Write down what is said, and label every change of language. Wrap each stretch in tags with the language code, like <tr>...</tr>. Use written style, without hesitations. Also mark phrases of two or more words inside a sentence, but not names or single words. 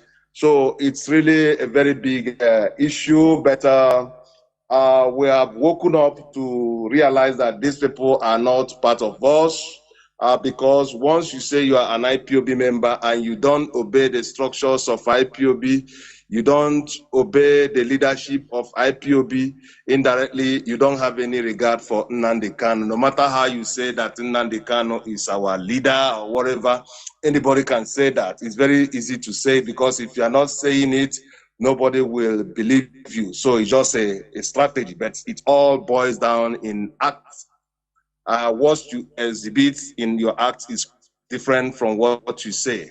<en>So it's really a very big issue, but we have woken up to realize that these people are not part of us, because once you say you are an IPOB member and you don't obey the structures of IPOB, you don't obey the leadership of IPOB, indirectly, you don't have any regard for Nnamdi Kanu. No matter how you say that Nnamdi Kanu is our leader or whatever, anybody can say that. It's very easy to say, because if you are not saying it, nobody will believe you. So it's just a strategy, but it all boils down in acts. What you exhibit in your acts is different from what you say.</en>